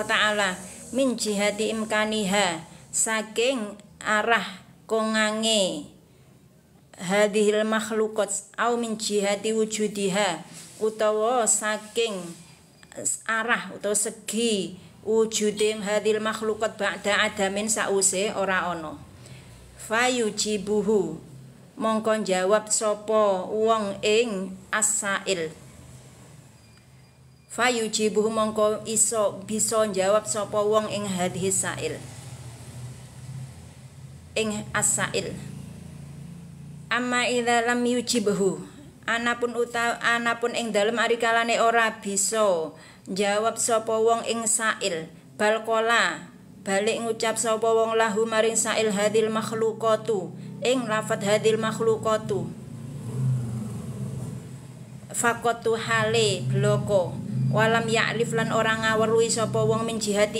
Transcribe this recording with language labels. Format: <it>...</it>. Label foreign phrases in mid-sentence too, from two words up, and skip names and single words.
<ar>تعالى من جهة إمكانها</ar> <jv>saking arah kongange</jv> <ar>هذه المخلوقات أو من جهة وجودها</ar> <jv>utawa saking arah utawa segi wujudim</jv> <ar>هذه المخلوقات بعد عدم</ar> <jv>sause ora ana fayujibuhu mongko jawab sapa wong ing</jv> <ar>السائل</ar> <jv>fayujibuhu mongko bisa jawab sapa wong ing</jv> <ar>هذا السائل</ar> <jv>ing as-sail</jv> <ar>أما إذا لم يجبه</ar> <jv>anapun ing dalem arikalane ora bisa jawab sapa wong ing sail balqala balik ngucap sapa wong lahu maring sail</jv> <ar>هذه المخلوقات</ar> <jv>ing lafat</jv> <ar>هذه المخلوقات</ar> <jv>faqatu hale bloko</jv> <ar>ولم يعرف</ar> <jv>lan ora ngaweruhi sapa wong</jv> <ar>من جهة</ar>